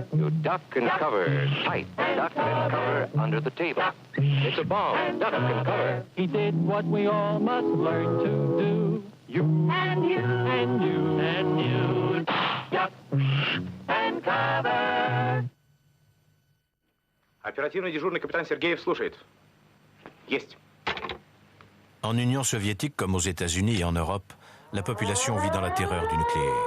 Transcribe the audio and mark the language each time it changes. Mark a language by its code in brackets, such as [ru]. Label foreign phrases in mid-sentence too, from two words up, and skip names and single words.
[en] You duck and cover tight. Duck and cover under the table. It's a bomb. Duck and cover. He did what we all must learn to do. You and you and you and you. Duck and cover. [ru] Оперативный дежурный капитан Сергеев слушает. Есть. [fr] En Union soviétique comme aux États-Unis et en Europe, la population vit dans la terreur du nucléaire.